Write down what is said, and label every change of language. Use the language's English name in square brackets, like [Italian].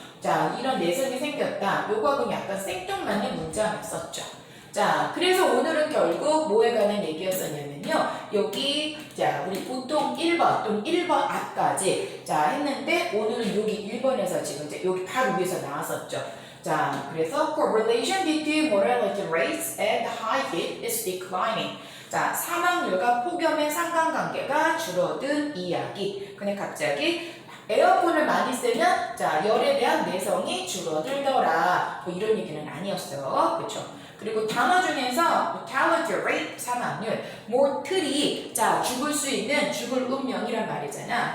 [Korean] 자, 이런 내성이 생겼다. 요거하고는 약간 생뚱맞는 문장을 썼죠. 자, 그래서 오늘은 결국 뭐에 관한 얘기였었냐면요. 여기, 자, 우리 보통 1번 또는 1번 앞까지, 자, 했는데 오늘은 여기 1번에서 지금 이제 여기 바로 위에서 나왔었죠. [English] 자, 그래서 correlation between mortality rates and high heat is declining. [Korean] 자, 사망률과 폭염의 상관관계가 줄어든 이야기. 근데 갑자기 에어컨을 많이 쓰면, 자, 열에 대한 내성이 줄어들더라. 뭐 이런 얘기는 아니었어요. 그쵸? 그리고 단어 중에서 mortality rate, 사망률, mortality, 자, 죽을 수 있는, 죽을 운명이란 말이잖아.